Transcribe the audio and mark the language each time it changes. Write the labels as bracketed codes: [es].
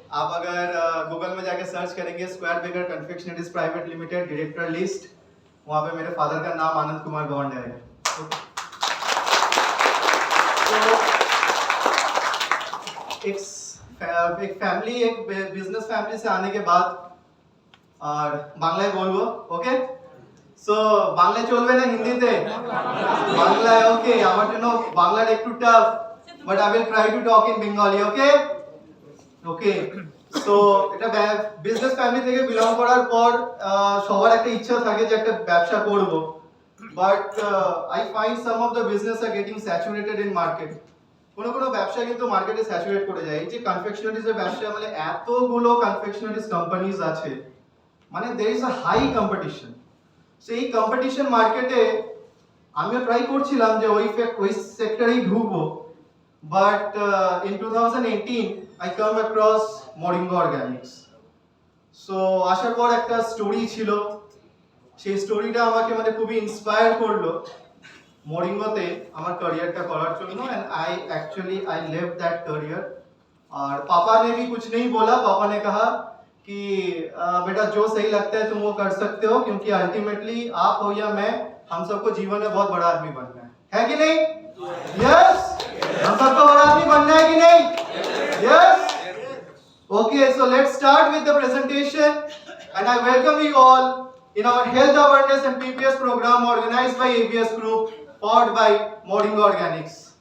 [hi] आप अगर गूगल में जाके सर्च करेंगे square baker confectioneries private limited director list, वहाँ पे मेरे फादर का नाम आनंद कुमार गौंड है, ओके। एक फैमिली, एक बिजनेस फैमिली से आने के बाद [bn] আর বাংলায় বলবো, ওকে। সো বাংলায় চলবে না হিন্দিতে? বাংলায়, ওকে। আমার জন্য বাংলাটা একটু tough, [en] but I will try to talk in Bengali, [bn] okay okay. So এটা বিজনেস ফ্যামিলি থেকে বিলং করার পর সবার একটা ইচ্ছা থাকে যে একটা ব্যবসা করব, [en] But I find some of the business are getting saturated in market. [bn] কোনো কোনো ব্যবসা কিন্তু মার্কেটে স্যাচুরেট করে যায়। এই যে কনফেকশনারিজের ব্যবসা, মানে এতগুলো কনফেকশনারিজ কোম্পানিজ আছে, মানে [en] there is a high competition। [bn] সেই কম্পিটিশন মার্কেটে আমিও ট্রাই করছিলাম যে ওই সেক্টরেই ঢুকবো, [en] But in 2018 I come across Moringo Organics. [bn] So আসার পর একটা স্টোরি ছিল, সেই স্টোরিটা আমাকে মানে খুবই ইন্সপায়ার করলো মরিঙ্গোতে আমার करियरটা করার জন্য, [en] And I left that career. [hi] और पापा ने भी कुछ नहीं बोला, पापा ने कहा कि बेटा जो सही लगता है तुम वो कर सकते हो, क्योंकि अल्टीमेटली आप हो या मैं, हम सबको जीवन में बहुत बड़ा आदमी बनना है कि नहीं? यस, हम सबको बड़ा आदमी बनना है कि नहीं? Yes, okay. [en] So let's start with the presentation, and I welcome you all in our health awareness and PPS program organized by ABS Group, powered by Moringo Organics.